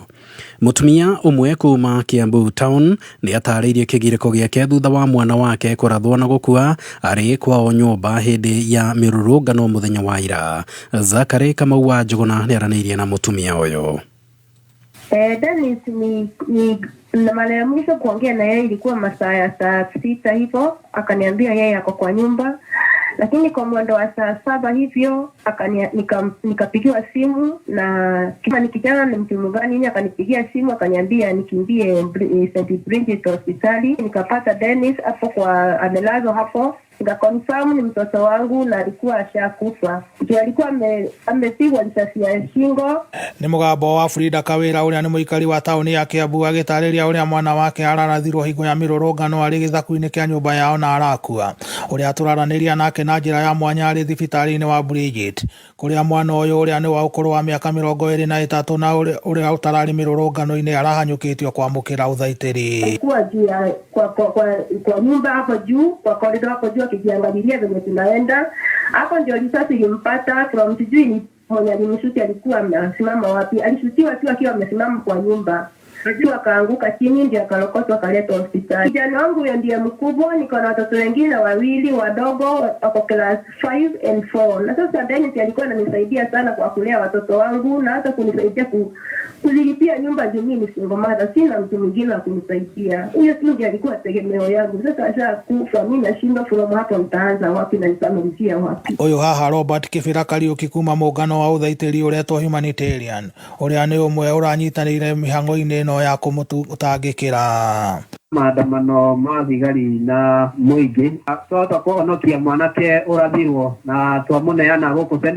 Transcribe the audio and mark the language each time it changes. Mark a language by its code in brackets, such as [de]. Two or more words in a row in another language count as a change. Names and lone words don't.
[ki] Mutumia umwe kuma Kiambu town nĩ atarĩirie kĩgirĩko gĩake thutha wa mwana wake kũrathwo na gũkua arĩ kwao nyũmba hĩndĩ ya mĩrũrũngano mũthenya wa ira. Zakari Kamau wa Njũgũna nĩ aranĩirie na mutumia ũyũ. [sw] Dennis na mara ya mwisho kuongea na yeye ilikuwa masaa ya saa 6 hivyo, akaniambia yeye ako kwa nyumba, lakini kwa mwendo wa saa 7 hivyo nikapigiwa simu na kama ni kijana ni mtu mgani, akanipigia simu akaniambia nikimbie St. Bridget hospitali. Nikapata Dennis hapo kwa amelazwa hapo, nikakonfirm ni mtoto wangu na alikuwa ashakufa. Ndio alikuwa amepigwa risasi ya shingo. [ki] Ni mugambo wa Frida Kawira uria ni muikari wa tauni ya Kiambu agitariria uria mwana wake ararathirwo hingo ya mirurungano ari githaku-ini kia nyumba yao na arakua. Uria turaraniria nake na njira ya mwanya ari thibitari-ini wa Bridget kuria mwana uyu uria ni wa ukuru wa miaka 23 na uria utarari mirurungano-ini arahanyukitio kwamukira uthaitiri. [sw] Alikuwa juu kwa nyumba hapo juu, kwa corridor hapo juu akijiangalilia venye tunaenda. Hapo ndio risasi ilimpata from sijui ni mwenye alimshuti alikuwa amesimama wapi. Alishutiwa tu akiwa amesimama kwa nyumba. Ndio akaanguka chini, ndio akalokotwa akaletwa hospitali. Kijana wangu ndiye mkubwa, niko na watoto wengine wawili wadogo wako [en] class 5 and 4. [sw] Na sasa Dennis alikuwa ananisaidia sana kwa kulea watoto wangu na hata kunisaidia kulipia nyumba jumini [en] single mother. [sw] Sina mtu mwingine wa kunisaidia. Huyo ndiye alikuwa tegemeo yangu. Sasa ashakufa, mimi nashindwa from hapo nitaanza wapi na nitamalizia wapi. [ki] Uyu haha Robert Kibira Kariuki kuma muungano wa uthaitiri uretwo Humanitarian uria ni umwe uranyitanire mihango-ini no ya kumutangikira maandamano ma thigari na muingi twahota kuhonokia mwanake urathirwo na twamuneana guku St.